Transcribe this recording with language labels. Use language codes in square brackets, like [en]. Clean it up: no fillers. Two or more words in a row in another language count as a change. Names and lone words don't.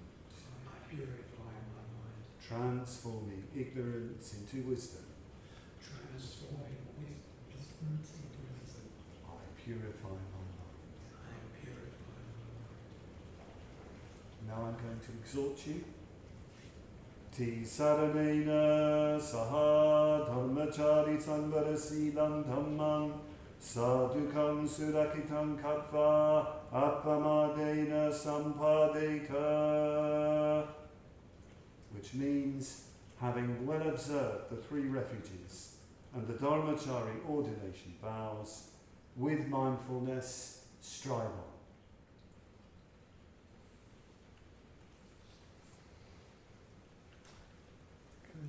[en] I purify my mind, Transforming ignorance into wisdom. transforming ignorance into wisdom. I purify my mind. I purify my mind. Now I'm going to exhort you. [pi] Ti saranena saha dharmachari sanvarasilam dhammam sadhukam surakitam katva appamadena sampadeta. [en] Which means, having well observed the three refuges and the Dharmachari ordination vows, with mindfulness strive on. Good.